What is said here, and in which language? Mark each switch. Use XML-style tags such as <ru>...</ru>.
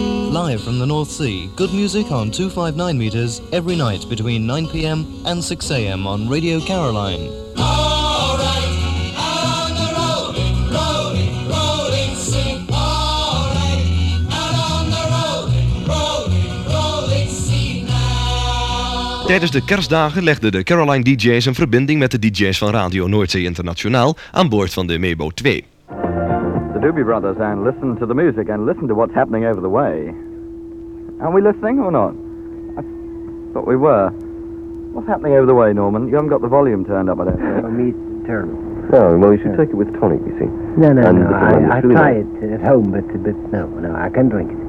<en>Live from the North Sea, good music on 259 meters every night between 9 p.m. and 6 a.m. on Radio Caroline. All right, out on the rolling, rolling, rolling sea. All right, out on the rolling, rolling, rolling sea now.</en> <nl>Tijdens de kerstdagen legden de Caroline DJ's een verbinding met de DJ's van Radio Noordzee Internationaal aan boord van de Mebo 2.</nl> <en>The Doobie Brothers and listen to the music and listen to what's happening over the way. Are we listening or not? I thought we were. What's happening over the way, Norman? You haven't got the volume turned up, I don't think. For me, turn. No, well, you should take it with tonic, you see. No. I try it at home, but no, I can drink it.</en>